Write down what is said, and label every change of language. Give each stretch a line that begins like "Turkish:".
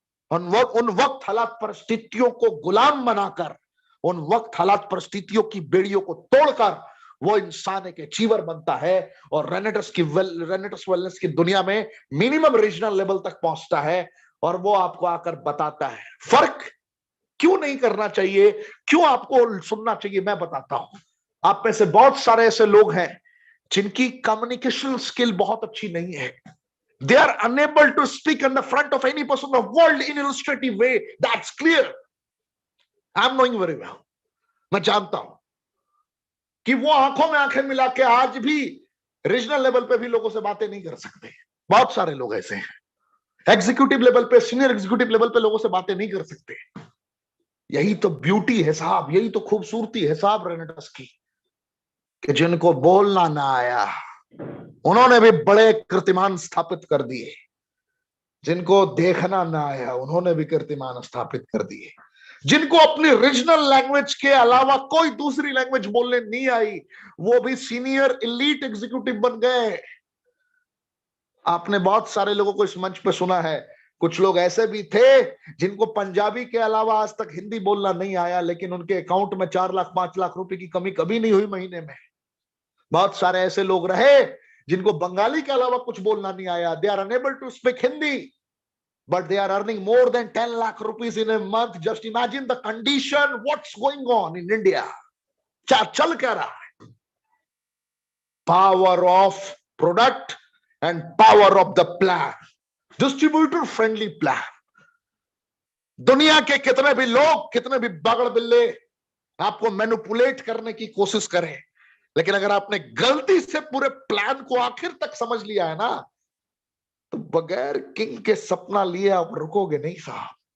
Hindi: उन वक्त हालात परिस्थितियों को गुलाम बनाकर, उन वक्त हालात परिस्थितियों की बेड़ियों को तोड़कर वो इंसान एक अचीवर बनता है और रेनेटस वेलनेस की दुनिया में मिनिमम रीजनल लेवल तक पहुंचता है। और वो आपको आकर बताता है फर्क क्यों नहीं करना चाहिए, क्यों आपको सुनना चाहिए। मैं बताता हूं, आप में से बहुत सारे ऐसे लोग हैं जिनकी कम्युनिकेशन स्किल बहुत अच्छी नहीं है।
English: They are unable to speak in the front of any person of the world in illustrative way. That's clear. I'm knowing very well.
Hindi: मैं जानता हूं कि वो आंखों में आंखें मिला के आज भी रीजनल लेवल पे भी लोगों से बातें नहीं कर सकते। बहुत सारे लोग ऐसे हैं, एग्जीक्यूटिव लेवल पे, सीनियर एग्जीक्यूटिव लेवल पे लोगों से बातें नहीं कर सकते। यही तो ब्यूटी है साहब, यही तो खूबसूरती है साहब रेनेटस की, कि जिनको बोलना ना आया उन्होंने भी बड़े कीर्तिमान स्थापित कर दिए, जिनको देखना ना आया उन्होंने भी कीर्तिमान स्थापित कर दिए, जिनको अपनी रीजनल लैंग्वेज के अलावा कोई दूसरी लैंग्वेज बोलने नहीं आई वो भी सीनियर एलीट एग्जीक्यूटिव बन गए। आपने बहुत सारे लोगों को इस मंच पे सुना है, कुछ लोग ऐसे भी थे जिनको पंजाबी के अलावा आज तक हिंदी बोलना नहीं आया, लेकिन उनके अकाउंट में 4 लाख 5 लाख रुपए की कमी कभी नहीं हुई महीने में। बहुत सारे ऐसे लोग रहे जिनको बंगाली के अलावा कुछ बोलना नहीं आया,
English: They are unable to speak Hindi, but they are earning more than 10 lakh rupees in a month. Just imagine the condition, what's going on in India.
Hindi: क्या चल क्या रहा है?
English: Power of product and power of the plan, distributor friendly plan.
Hindi: दुनिया के कितने भी लोग, कितने भी बगड़ बिल्ले आपको मैनिपुलेट करने की कोशिश करें, लेकिन अगर आपने गलती से पूरे प्लान को आखिर तक समझ लिया है ना, तो बगैर किंग के सपना लिए आप रुकोगे नहीं साहब।